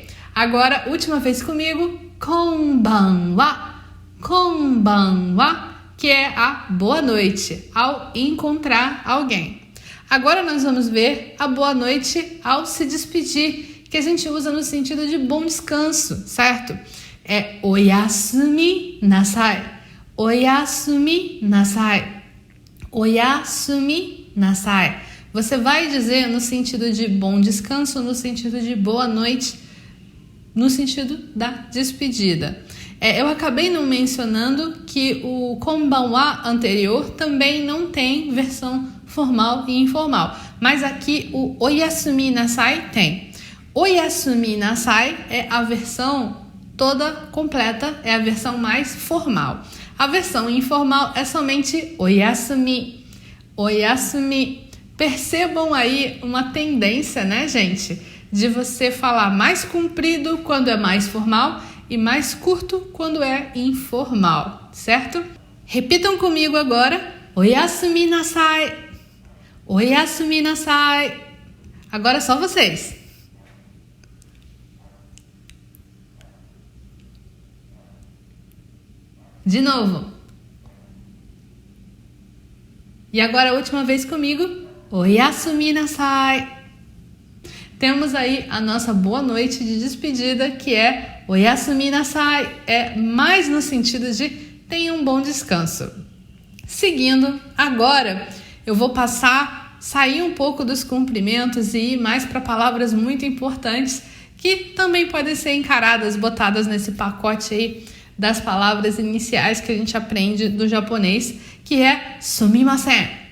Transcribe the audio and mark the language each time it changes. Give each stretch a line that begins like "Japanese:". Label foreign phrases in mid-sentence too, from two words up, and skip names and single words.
Portuguese: Agora, última vez comigo,
Japanese: こんばんは、こんばんは,
Portuguese: que é a boa noite ao encontrar alguém. Agora nós vamos ver a boa noite ao se despedir, que a gente usa no sentido de bom descanso, certo?
Japanese: É おやすみなさい、おやすみなさい、おやすみなさい.
Portuguese: Você vai dizer no sentido de bom descanso, no sentido de boa noite, no sentido da despedida. Eu acabei não mencionando que o konbanwa anterior também não tem versão formal e informal, mas aqui o
Japanese: おやすみなさい
Portuguese: tem.
Japanese: おやすみなさい
Portuguese: é a versão toda completa, é a versão mais formal. A versão informal é somente
Japanese: おやすみ、おやすみ.
Portuguese: Percebam aí uma tendência, né, gente? De você falar mais comprido quando é mais formal e mais curto quando é informal, certo? Repitam comigo agora.
Japanese: おやすみなさい。おやすみなさい.
Portuguese: Agora só vocês. De novo. E agora a última vez comigo.
Japanese: おやすみなさい.
Portuguese: Temos aí a nossa boa noite de despedida, que é
Japanese: おやすみなさい.
Portuguese: É mais no sentido de tenha um bom descanso. Seguindo, agora eu vou sair um pouco dos cumprimentos e ir mais para palavras muito importantes que também podem ser encaradas, botadas nesse pacote aí das palavras iniciais que a gente aprende do japonês, que é sumimasen.